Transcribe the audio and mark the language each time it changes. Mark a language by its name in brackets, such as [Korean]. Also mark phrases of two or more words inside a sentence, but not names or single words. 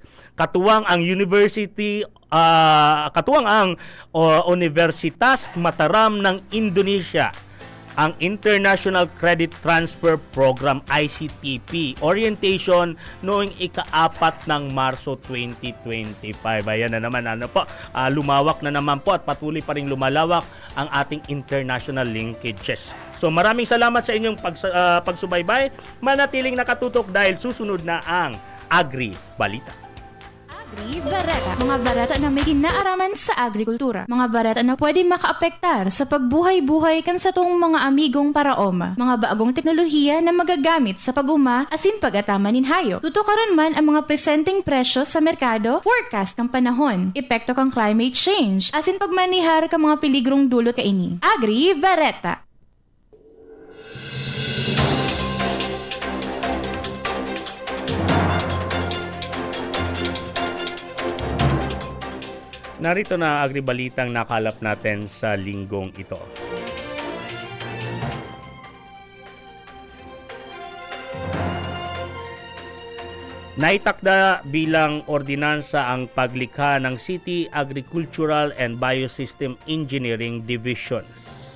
[Filipino] Katuwang ang Universitas Mataram ng Indonesia, ang International Credit Transfer Program ICTP orientation noong ika-4 ng Marso 2025. Ayan na naman, lumawak na naman po at patuloy pa rin lumalawak ang ating international linkages. So maraming salamat sa inyong pagsubaybay. Manatiling nakatutok dahil susunod na ang Agri Balita. [Bikol] Bareta. Mga bareta na may kinaaraman sa agrikultura. Mga bareta na pwede makaapektar sa pagbuhay-buhay kan sa tong mga amigong paraoma. Mga bagong teknolohiya na magagamit sa pag-uma asin pag-atama nin hayo. Tutukaran man ang mga presenting presyo sa merkado, forecast ng panahon, epekto kang [English] climate change, [Bikol] asin pagmanihar ka mga peligrong dulot kaini. Agri Bareta. [Filipino] Narito na agribalitang nakalap natin sa linggong ito. Naitakda bilang ordinansa ang paglikha ng City Agricultural and Biosystem Engineering Divisions.